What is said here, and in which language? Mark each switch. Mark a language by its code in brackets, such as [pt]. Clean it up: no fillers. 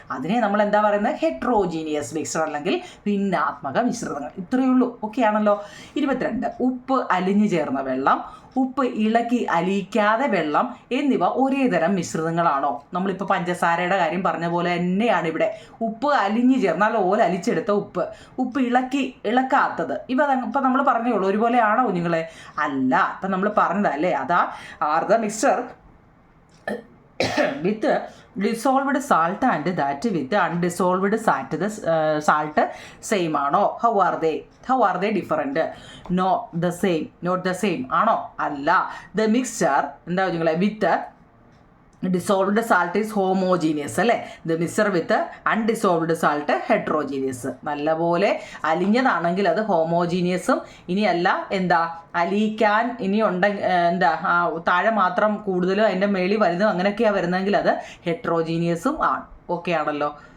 [ml] അതിനെ നമ്മൾ പറയുന്നത്? ഹെട്രോജീനിയസ് മിക്സർ അല്ലെങ്കിൽ ഭിന്നാത്മക മിശ്രിതങ്ങൾ. ഇത്രയേ ഉള്ളൂ. ഓക്കെ ആണല്ലോ? 22 ഉപ്പ് അലിഞ്ഞു ചേർന്ന വെള്ളം വെള്ളം, ഉപ്പ് ഇളക്കി അലിയിക്കാതെ വെള്ളം എന്നിവ ഒരേ തരം മിശ്രിതങ്ങളാണോ? നമ്മളിപ്പോൾ പഞ്ചസാരയുടെ കാര്യം പറഞ്ഞ പോലെ തന്നെയാണ് ഇവിടെ. ഉപ്പ് അലിഞ്ഞു ചേർന്നാൽ അലിച്ചെടുത്ത ഉപ്പ് ഇളക്കാത്തത്, ഇപ്പം നമ്മൾ പറഞ്ഞോളൂ ഒരുപോലെയാണോ കുഞ്ഞുങ്ങളെ? അല്ല. ഇപ്പം നമ്മൾ പറഞ്ഞതല്ലേ, അതാ [en] Are the mixture with dissolved salt and that with undissolved salt same ആണോ? How are they different? No, the same. Not the same ആണോ? [ml] അല്ല. [en] The mixture [ml] എന്താ കുഞ്ഞുങ്ങളെ [en] with dissolved salt is homogeneous അല്ലേ? The mixture with undissolved salt heterogeneous. [ml] നല്ലപോലെ അലിഞ്ഞതാണെങ്കിൽ അത് ഹോമോജീനിയസും, ഇനിയല്ല എന്താ അലിയിക്കാൻ ഇനി എന്താ താഴെ മാത്രം കൂടുതലും അതിൻ്റെ മേളി വലുതും അങ്ങനെയൊക്കെയാണ് വരുന്നതെങ്കിൽ അത് ഹെട്രോജീനിയസും ആണ്. ഓക്കെ ആണല്ലോ?